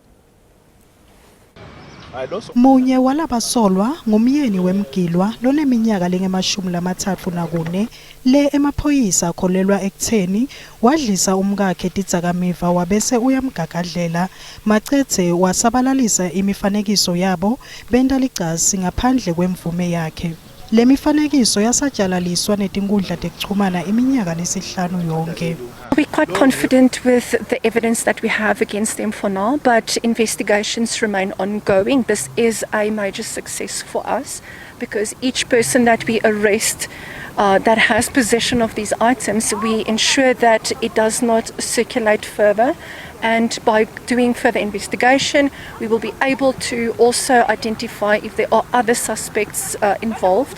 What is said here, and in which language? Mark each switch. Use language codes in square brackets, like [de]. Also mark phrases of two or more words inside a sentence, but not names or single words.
[ss] Munye walabasolwa ngumyeni wemgilwa loneminyaka lenge-34 le emaphoyisa akholelwa ekutheni wadlisa umkakhe tidzakamiva wabese uyamgagadlela macedze wasabalalisa imifanekiso yabo benta licasi ngaphandle kwemvume yakhe. Le mifanekiso yasajalaliswa netinkundla tekuchumana iminyaka lesihlanu yonke. [en] We're quite confident with the evidence that we have against them for now, but investigations remain ongoing. This is a major success for us because each person that we arrest that has possession of these items, we ensure that it does not circulate further. And by doing further investigation, we will be able to also identify if there are other suspects involved.